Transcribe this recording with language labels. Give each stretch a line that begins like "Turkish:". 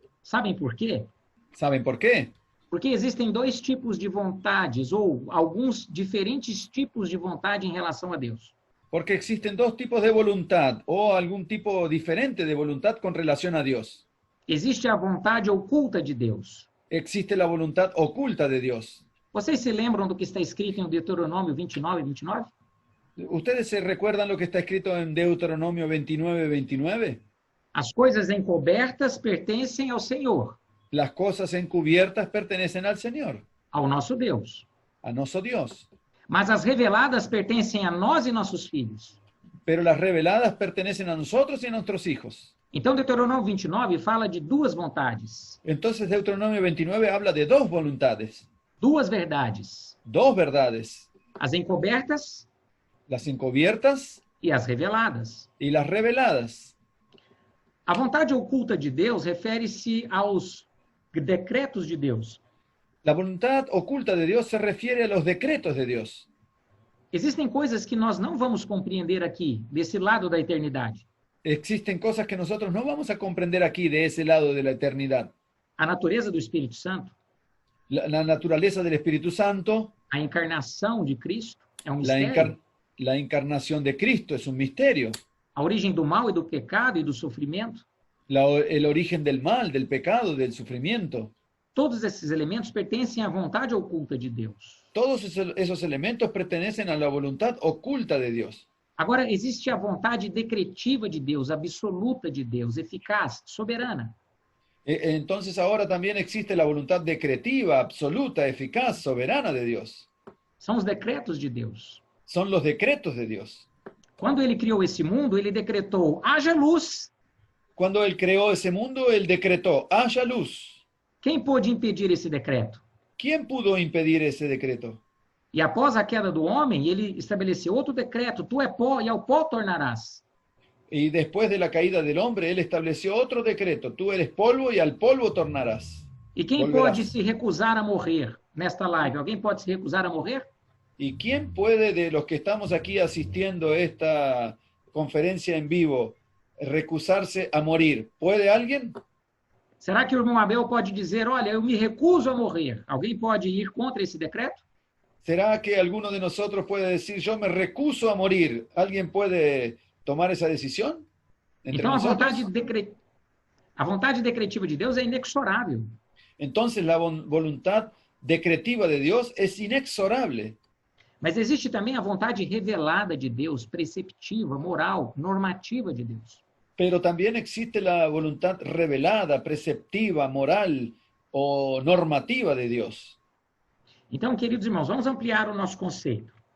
Portuguese: Sabem por quê?
Spanish: ¿Saben por qué?
Portuguese: Porque existem dois tipos de vontades, ou alguns diferentes tipos de vontade em relação a Deus.
Spanish: Porque existen dos tipos de voluntad, o algún tipo diferente de voluntad con relación a Dios.
Portuguese: Existe a vontade oculta de Deus.
Spanish: Existe la voluntad oculta de Dios.
Portuguese: Vocês se lembram do que está escrito em Deuteronômio 29, 29?
Spanish: ¿Ustedes se recuerdan lo que está escrito en Deuteronomio 29, 29?
Portuguese: As coisas encobertas pertencem ao Senhor,
Spanish: Las cosas encubiertas pertenecen al Señor,
Portuguese: ao nosso Deus.
Spanish: a nuestro Dios.
Portuguese: Mas as reveladas pertencem a nós e nossos filhos.
Spanish: Pero las reveladas pertenecen a nosotros y a nuestros hijos.
Portuguese: Então, Deuteronômio 29 fala de duas vontades,
Spanish: Entonces Deuteronomio 29 habla de dos voluntades,
Portuguese: duas verdades.
Spanish: dos verdades,
Portuguese: As encobertas
Spanish: las encubiertas
Portuguese: e as reveladas.
Spanish: y las reveladas.
Portuguese: A vontade oculta de Deus refere-se aos decretos de Deus.
Spanish: La voluntad oculta de Dios se refiere a los decretos de Dios.
Portuguese: Existem coisas que nós não vamos compreender aqui, desse lado da eternidade.
Spanish: Existen cosas que nosotros no vamos a comprender aquí de ese lado de la eternidad.
Portuguese: A natureza do Espírito Santo,
Spanish: La naturaleza del Espíritu Santo,
Portuguese: a encarnação de Cristo é um
Spanish: la,
Portuguese: mistério.
Spanish: la encarnación de Cristo es un misterio.
Portuguese: A origem do mal e do pecado e do sofrimento.
Spanish: El origen del mal, del pecado, del sufrimiento.
Portuguese: Todos esses elementos pertencem à vontade oculta de Deus.
Spanish: Todos esos elementos pertenecen a la voluntad oculta de Dios.
Portuguese: Agora, existe a vontade decretiva de Deus, absoluta de Deus, eficaz, soberana.
Spanish: Entonces ahora también existe la voluntad decretiva, absoluta, eficaz, soberana de Dios.
Portuguese: São os decretos de Deus.
Spanish: son los decretos de Dios.
Portuguese: Quando ele criou esse mundo, ele decretou: haja luz.
Spanish: Cuando Él creó ese mundo, Él decretó, haya luz.
Portuguese: Quem pôde impedir esse decreto?
Spanish: ¿Quién pudo impedir ese decreto?
Portuguese: E após a queda do homem, ele estabeleceu outro decreto: tu é pó e ao pó tornarás.
Spanish: Y después de la caída del hombre, Él estableció otro decreto, tú eres polvo y al polvo tornarás.
Portuguese: E quem
Spanish: Volverás.
Portuguese: pode se recusar a morrer nesta live? Alguém pode se recusar a morrer?
Spanish: ¿Y quién puede, de los que estamos aquí asistiendo a esta conferencia en vivo, recusarse a morir? ¿Puede alguien?
Portuguese: Será que o irmão Abel pode dizer: olha, eu me recuso a morrer? Alguém pode ir contra esse decreto?
Spanish: ¿Será que alguno de nosotros puede decir, yo me recuso a morir? ¿Alguien puede tomar esa decisión? Entre
Portuguese: Então,
Spanish: nosotros.
Portuguese: a vontade decretiva de Deus é inexorável.
Spanish: Entonces la voluntad decretiva de Dios es inexorable.
Portuguese: Mas existe também a vontade revelada de Deus, preceptiva, moral, normativa de Deus.
Spanish: Pero también existe la voluntad revelada, preceptiva, moral o normativa de Dios.
Portuguese: Então, queridos irmãos, vamos ampliar o nosso conceito.